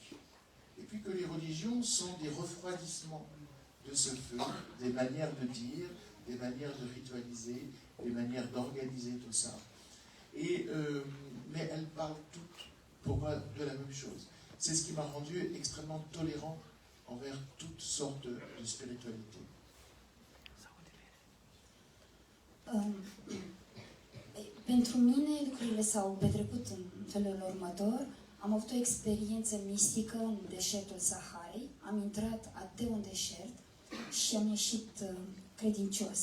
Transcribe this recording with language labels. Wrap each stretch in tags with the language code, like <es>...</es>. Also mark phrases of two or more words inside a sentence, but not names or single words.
<fr>Et puis que les religions sont des refroidissements de ce feu, des manières de dire, des manières de ritualiser, des manières d'organiser tout ça. Mais elles parlent toutes, pour moi, de la même chose. C'est ce qui m'a rendu extrêmement tolérant envers toutes sortes de spiritualité.</fr> <ro>Pentru mine lucrurile s-au petrecut în felul următor. Am avut o experiență mistică în deșertul Saharei. Am intrat ateu în deșert și am ieșit credincios.</ro>